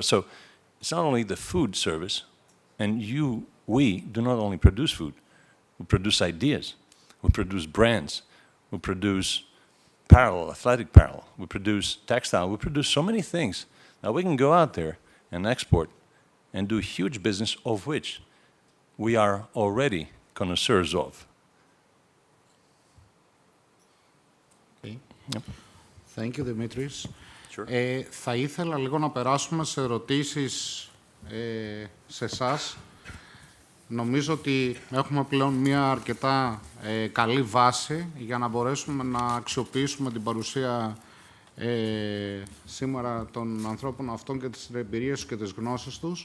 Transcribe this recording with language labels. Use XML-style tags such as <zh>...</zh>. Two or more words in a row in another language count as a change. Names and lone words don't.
<en>So it's not only the food service, and we do not only produce food, we produce ideas, we produce brands, we produce apparel, athletic apparel, we produce textile, we produce so many things that we can go out there and export and do huge business, of which we are already connoisseurs of. Okay. Yep. Thank you, Dimitris. Sure.</en> <el>Θα ήθελα λίγο να περάσουμε σε ερωτήσεις σε εσάς. Νομίζω ότι έχουμε πλέον μια αρκετά καλή βάση για να μπορέσουμε να αξιοποιήσουμε την παρουσία σήμερα των ανθρώπων αυτών και τις εμπειρίες και τις γνώσεις τους.</el>